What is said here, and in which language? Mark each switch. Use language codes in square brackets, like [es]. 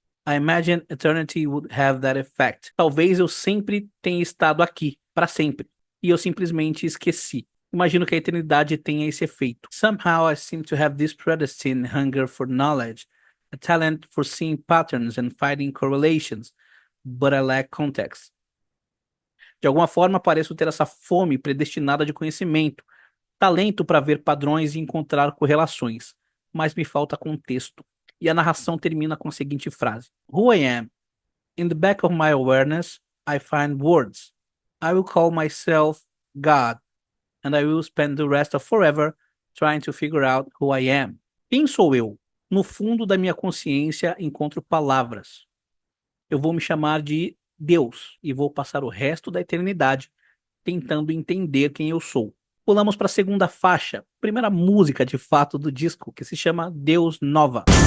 [en] I imagine eternity would have that effect. [pt] Talvez eu sempre tenha estado aqui, para sempre, e eu simplesmente esqueci. Imagino que a eternidade tenha esse efeito. [en] Somehow I seem to have this predestined hunger for knowledge, a talent for seeing patterns and finding correlations, but I lack context. [pt] De alguma forma, pareço ter essa fome predestinada de conhecimento, talento para ver padrões e encontrar correlações, mas me falta contexto. E a narração termina com a seguinte frase: [en] Who I am. In the back of my awareness, I find words. I will call myself God, and I will spend the rest of forever trying to figure out who I am. [pt] Quem sou eu? No fundo da minha consciência encontro palavras. Eu vou me chamar de Deus e vou passar o resto da eternidade tentando entender quem eu sou. Pulamos para a segunda faixa, primeira música de fato do disco, que se chama Deus Nova.